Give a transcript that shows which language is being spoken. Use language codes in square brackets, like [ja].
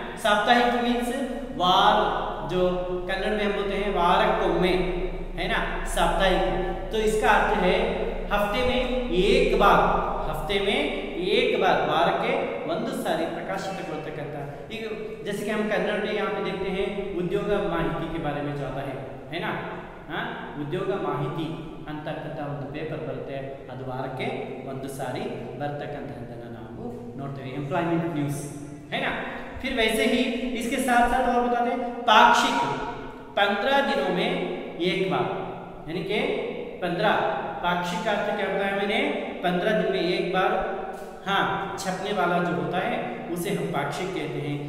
[hi] साप्ताहिक मीन्स वार, जो कन्नड़ में हम बोलते हैं वारक्कोम्मे, है ना, साप्ताहिक। तो इसका अर्थ है हफ्ते में एक बार वार के [kn] ಒಂದು ಸಾರಿ ಪ್ರಕಾಶಿತಗೊಳ್ತಕ್ಕಂಥ। ಈಗ [hi] जैसे कि हम कन्नड़ में यहाँ पे देखते हैं उद्योग माहिती के बारे में ज़्यादा है ना। [kn] हाँ, ಉದ್ಯೋಗ ಮಾಹಿತಿ ಅಂತಕ್ಕಂಥ ಒಂದು ಪೇಪರ್ ಬರುತ್ತೆ, ಅದು ವಾರಕ್ಕೆ ಒಂದು ಸಾರಿ ಬರ್ತಕ್ಕಂಥದ್ದನ್ನು ನಾವು ನೋಡ್ತೇವೆ, एम्प्लॉयमेंट न्यूज़, [hi] है ना। फिर वैसे ही इसके साथ साथ और बताते हैं पाक्षिक, 15 दिनों में एक बार, यानी कि 15 पाक्षिक का अर्थ क्या बताया मैंने, 15 दिन में एक बार हाँ छपने वाला जो होता है उसे हम पाक्षिक कहते हैं।